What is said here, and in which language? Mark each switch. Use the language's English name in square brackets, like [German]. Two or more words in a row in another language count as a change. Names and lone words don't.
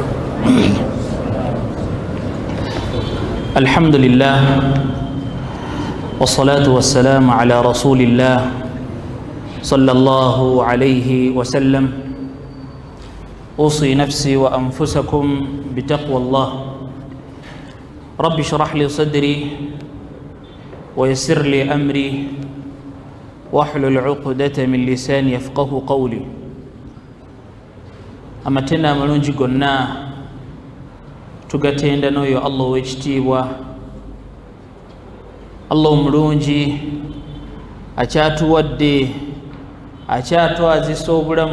[Arabic] الحمد لله والصلاة والسلام على رسول الله صلى الله عليه وسلم. أوصي نفسي وأنفسكم بتقوى الله. رب اشرح لي صدري ويسر لي أمري واحلل عقدة من لساني يفقه قولي. [Ganda] Amatenda amalungi gonna tugatenda n'oyo Allah ow'ekitiibwa, Allah omulungi akyatuwadde akyatwazisa obulamu.